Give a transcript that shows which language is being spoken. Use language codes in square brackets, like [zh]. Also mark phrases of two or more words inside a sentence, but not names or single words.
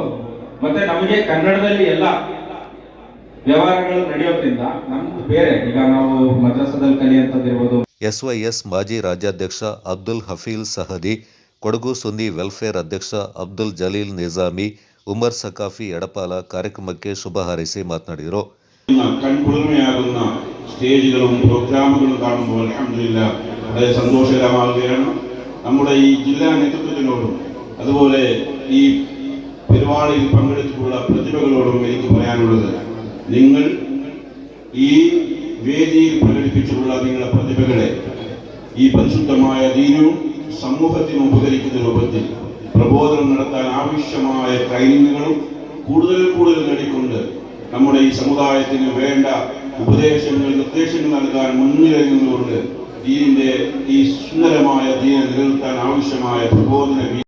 [kn] ಮತ್ತೆ ನಮಗೆ ಕನ್ನಡದಲ್ಲಿ ಎಲ್ಲ ವ್ಯವಹಾರಗಳು ನಡೆಯೋದ್ರಿಂದ ನಮ್ದು ಬೇರೆ, ಈಗ ನಾವು ಮದ್ರಸಾದಲ್ಲಿ ಕಲಿಯುವಂಥದ್ದಿರ್ಬೋದು. SYS ಮಾಜಿ ರಾಜ್ಯಾಧ್ಯಕ್ಷ ಅಬ್ದುಲ್ ಹಫೀಲ್ ಸಹದಿ, ಕೊಡಗು ಸುನ್ನಿ ವೆಲ್ಫೇರ್ ಅಧ್ಯಕ್ಷ ಅಬ್ದುಲ್ ಜಲೀಲ್ ನಿಜಾಮಿ, ಉಮರ್ ಸಕಾಫಿ എടപ്പാല ಕಾರ್ಯಕ್ರಮಕ್ಕೆ ಶುಭ ಹಾರೈಸಿ ಮಾತನಾಡಿದರು. [ml] കൺകുളിർമയാകുന്ന സ്റ്റേജുകളും പ്രോഗ്രാമുകളും കാണുമ്പോൾ അൽഹംദുലില്ലാഹ് വളരെ സന്തോഷകരമാവുകയാണ്. നമ്മുടെ ഈ ജില്ലാ നേതൃത്വത്തിനോടും അതുപോലെ ഈ പരിപാടിയിൽ പങ്കെടുത്തിട്ടുള്ള പ്രതിഭകളോടും എനിക്ക് പറയാനുള്ളത്, നിങ്ങൾ ഈ വേദിയിൽ പ്രകടിപ്പിച്ചിട്ടുള്ള നിങ്ങളുടെ പ്രതിഭകളെ ഈ പരിശുദ്ധമായ ദീനും സമൂഹത്തിന് ഉപകരിക്കുന്ന രൂപത്തിൽ പ്രബോധനം നടത്താൻ ആവശ്യമായ ട്രെയിനിങ്ങുകളും കൂടുതൽ നേടിക്കൊണ്ട് നമ്മുടെ ഈ സമുദായത്തിന് വേണ്ട ഉപദേശങ്ങൾ, നിർദ്ദേശങ്ങൾ നൽകാൻ മുൻനിരയിൽ നിന്നുകൊണ്ട് ദീനിന്റെ ഈ സുന്ദരമായ ദീനെ നിലനിർത്താൻ ആവശ്യമായ പ്രബോധന